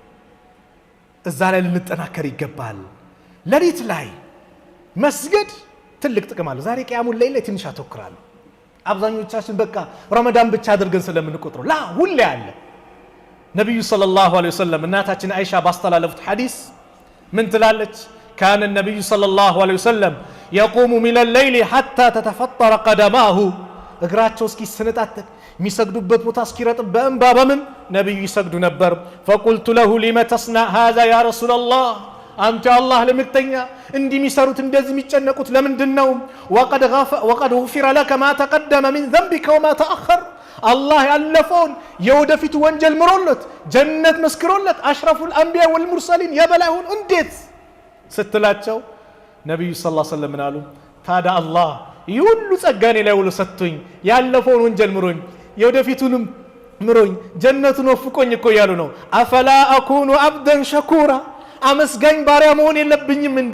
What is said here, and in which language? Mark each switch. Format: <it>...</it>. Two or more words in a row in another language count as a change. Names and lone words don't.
<am>እዛ ላይ ልንጠናከር ይገባል። ለሊት ላይ መስገድ ትልቅ ጥቅም አለው። ዛሬ</am> <ar>قيام الليل</ar> <am>ላይ ትንሽ አተኩራለሁ። አብዛኞቻችን በቃ ረመዳን ብቻ አድርገን ስለምንቆጥረው ላ ሁሌ አለ። ነብዩ</am> <ar>صلى الله عليه وسلم</ar> <am>እናታችን አይሻ ባስተላለፉት ሐዲስ ምን ትላለች?</am> <ar>كان النبي صلى الله عليه وسلم يقوم من الليل حتى تتفطر قدماه</ar> <am>እግራቸው እስኪ ስነጣጠቅ የሚሰግዱበት ቦታ እስኪረጥብ በእንባ በምን ነብዩ ይሰግዱ ነበር።</am> <ar>فقلت له لما تصنع هذا يا رسول الله</ar> <am>አንተ አላህ ለምክተኛ እንዲህ የሚሰሩት እንደዚህ የሚጨነቁት ለምንድነው?</am> <ar>وقد غفر لك ما تقدم من ذنبك وما تأخر</ar> <am>አላህ ያለፈውን የወደፊት ወንጀል ምሮለት ጀነት መስክሮለት</am> <ar>أشرف الأنبياء والمرسلين</ar> <am>የበላይሁን እንዴት ስትላቸው ነብዩ</am> <ar>صلى الله عليه وسلم</ar> <am>አሉ ታዲያ አላህ ይሁሉ ጸጋኔ ላይ ወለ ሰጥቶኝ ያለፈውን ወንጀል ምሮኝ የወደፊቱንም ምሮኝ ጀነቱን ወፍቆኝ እኮ ያሉ ነው።</am> <ar>أفلا أكون عبدا شكورا</ar> <am>አመስጋኝ ባሪያ መሆን የለብኝም እንዴ?</am>